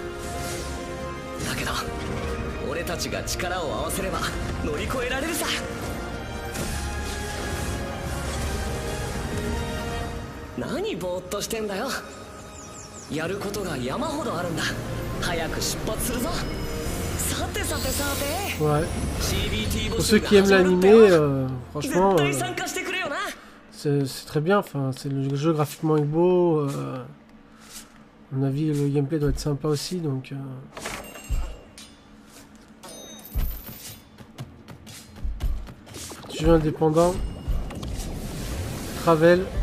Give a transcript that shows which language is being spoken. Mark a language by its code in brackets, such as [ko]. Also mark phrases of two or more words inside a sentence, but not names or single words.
[ja] だけど俺たちが力を合わせれば乗り越えられるさ。何ぼーっとしてんだよ。やることが山ほどあるんだ。早く出発するぞ。さてさてさて。 [fr] Ouais. Pour ceux qui aiment l'animé, franchement, c'est très bien. Enfin, c'est le jeu graphiquement est beau. À mon avis, le gameplay doit être sympa aussi, donc. Jeu indépendant. Travel.